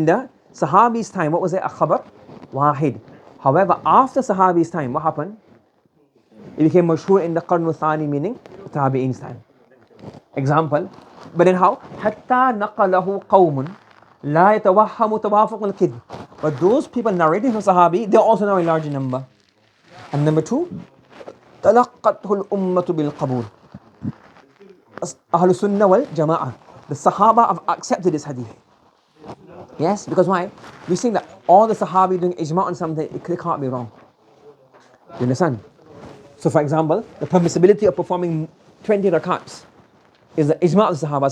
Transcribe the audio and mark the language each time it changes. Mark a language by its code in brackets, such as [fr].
[en] In the Sahabi's time, what was it? A khabar? Wahid. However, after Sahabi's time, what happened? It became mashhur in the Qarn al-Thani, meaning Tabi'in's time. [ar] Example, but then how? حَتَّى نَقَلَهُ قَوْمٌ لَا يَتَوَهَّمُ تَوَافُقُ الْكِذْبِ. [en] But those people narrating from Sahabi, they're also now a larger number. [ar] And number 2, تَلَقَّتْهُ الْأُمَّةُ بِالْقَبُولِ. [en] Ahlul Sunnah wal Jama'ah. The Sahaba have accepted this hadith. Yes, because why? We think that all the Sahabi doing ijma' on something, it can't be wrong. You understand? So for example, the permissibility of performing 20 rakats is the ijma' of the Sahaba.